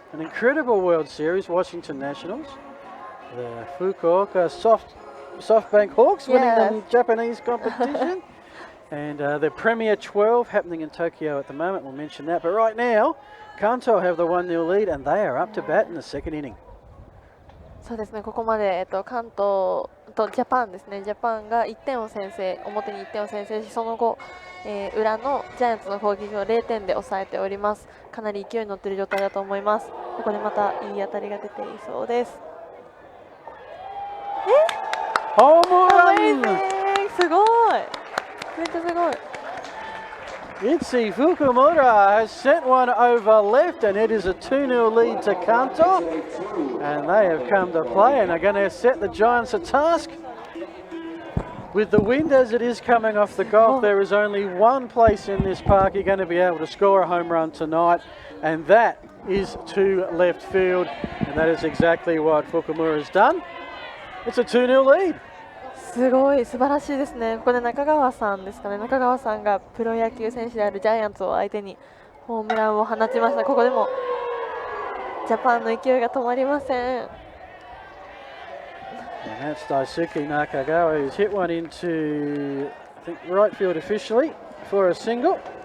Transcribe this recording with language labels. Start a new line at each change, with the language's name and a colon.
English: An incredible World Series, Washington Nationals. The Fukuoka SoftBank Hawks winning the Japanese competition. And the Premier 12 happening in Tokyo at the moment. We'll mention that. But right now, Kanto have the 1-0 lead and they are up to bat in the second inning.
Japanese: そうですね、ここまで、関東とジャパンですね、ジャパンが1点を先制、表に1点を先制し、その後、裏のジャイアンツの攻撃を0点で抑えております。かなり勢いに乗っている状態だと思います。ここでまたいい当たりが出ていそうです。ホームラン！すごい！めっちゃすごい。
English: Itzy Fukumura has sent one over left and it is a 2-0 lead to Kanto. And they have come to play and are going to set the Giants a task. With the wind as it is coming off the Gulf, there is only one place in this park you're going to be able to score a home run tonight, and that is to left field. And that is exactly what Fukumura has done. It's a 2-0 lead.
Japanese: すごい素晴らしいですね。ここで中川さんですかね。中川さんがプロ野球選手であるジャイアンツを相手にホームランを放ちました。ここでもジャパンの勢いが止まりません。
English: And that's Daisuke Nakagawa who's hit one into, I think, right field officially for a single.